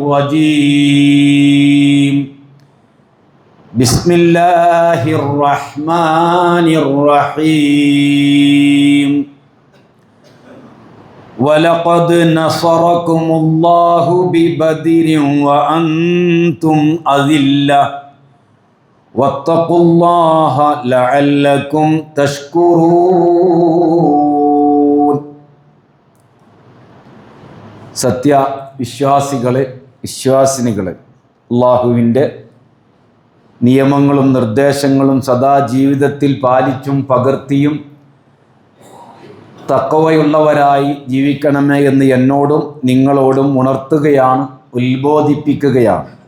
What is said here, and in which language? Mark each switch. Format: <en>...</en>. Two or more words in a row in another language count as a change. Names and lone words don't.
<ar>الرجيم بسم الله الرحمن الرحيم ولقد نصركم الله ببدر وأنتم أذلة واتقوا الله لعلكم</ar> <ml>تشكرون സത്യ വിശ്വാസികളെ വിശ്വാസിനികളെ അല്ലാഹുവിൻ്റെ നിയമങ്ങളും നിർദ്ദേശങ്ങളും സദാ ജീവിതത്തിൽ പാലിച്ചും പകർത്തിയും തഖ്വയുള്ളവരായി ജീവിക്കണമേ എന്ന് എന്നോടും നിങ്ങളോടും ഉണർത്തുകയാണ്, ഉത്ബോധിപ്പിക്കുകയാണ്.</ml>